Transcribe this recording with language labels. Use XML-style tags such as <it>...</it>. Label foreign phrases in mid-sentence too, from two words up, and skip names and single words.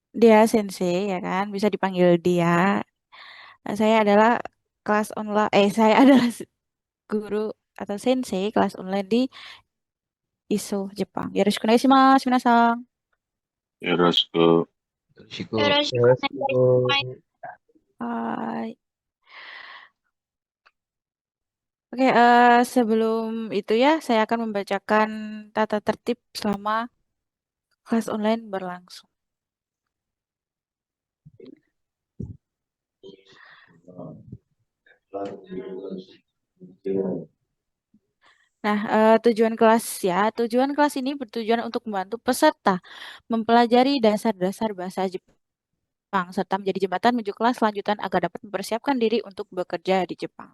<id>dia sensei ya kan, bisa dipanggil dia. Nah, saya adalah kelas online, saya adalah guru atau sensei kelas online di ISO Jepang.</id> <ja>よろしくお願いします、皆さん. Yoroshiku. よろしく。よろしくお願いします。 Hai.</ja> <id>Oke, sebelum itu ya, saya akan membacakan tata tertib selama kelas online berlangsung. Nah, tujuan kelas ya, tujuan kelas ini bertujuan untuk membantu peserta mempelajari dasar-dasar bahasa Jepang serta menjadi jembatan menuju kelas lanjutan agar dapat mempersiapkan diri untuk bekerja di Jepang.</id>